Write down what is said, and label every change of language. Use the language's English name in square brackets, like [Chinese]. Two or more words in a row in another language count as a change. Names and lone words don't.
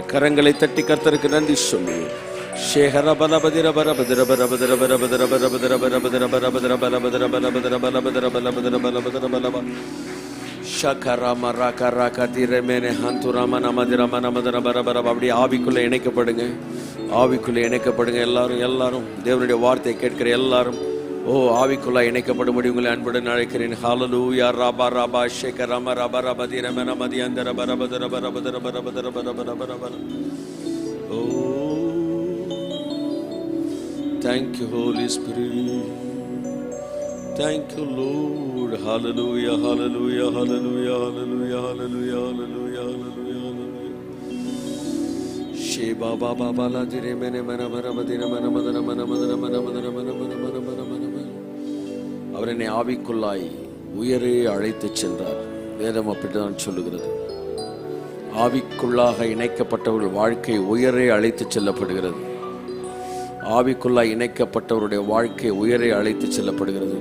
[Tamil] கரங்களை தட்டி கர்த்தருக்கு நன்றி சொல்லு. அப்படி ஆவிக்குள்ள இணைக்கப்படுங்க, ஆவிக்குள்ள இணைக்கப்படுங்க. எல்லாரும் தேவனுடைய வார்த்தையை கேட்கிற எல்லாரும் ஆவிக்குள்ளா இணைக்கப்படும்படி உங்களை அன்புடன் அழைக்கிறேன். ஹல்லேலூயா. ரபா ரபா ஷேக ரம ரபா ரப திரமன மதியந்தர பரபதர பரபதர பரபதர பரபதர பர. ஓ, [English] thank you Holy Spirit, thank you Lord. Hallelujah, hallelujah, hallelujah, hallelujah, hallelujah, hallelujah, hallelujah. Sheba baba bala dire mene mana mara madina mana madana mana madana mana madana mana mana mana mana mana. [Tamil] அவர் என்னை ஆவிக்குள்ளாய் உயரே அழைத்து சென்றார். வேதம் அப்படித்தான் சொல்லுகிறது. ஆவிக்குள்ளாக இணைக்கப்பட்டவர்கள் வாழ்க்கை உயரே அழைத்து செல்லப்படுகிறது. ஆவிக்குள்ளாய் இணைக்கப்பட்டவருடைய வாழ்க்கை உயரே அழைத்து செல்லப்படுகிறது.